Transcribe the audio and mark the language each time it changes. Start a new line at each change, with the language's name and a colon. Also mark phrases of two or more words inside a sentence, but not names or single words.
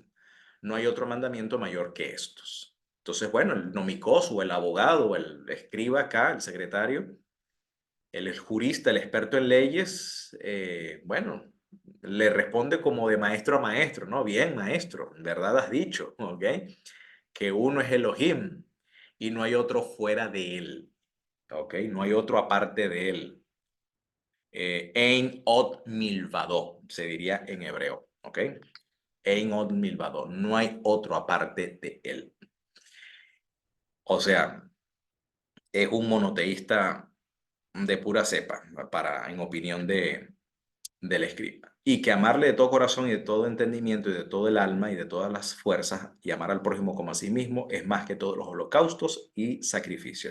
Spanish: No hay otro mandamiento mayor que estos. Entonces, bueno, el nomicos o el abogado o el escriba acá, el secretario, el jurista, el experto en leyes, bueno, le responde como de maestro a maestro, ¿no? Bien, maestro, verdad has dicho, ¿ok? Que uno es Elohim y no hay otro fuera de él, ¿ok? No hay otro aparte de él.
Hebrew: אין עוד מלבדו,
Spanish: se diría en hebreo, ¿ok?
Hebrew: אין עוד מלבדו,
Spanish: no hay otro aparte de él. O sea, es un monoteísta de pura cepa, en opinión del escriba. Y que amarle de todo corazón y de todo entendimiento y de todo el alma y de todas las fuerzas y amar al prójimo como a sí mismo es más que todos los holocaustos y sacrificios.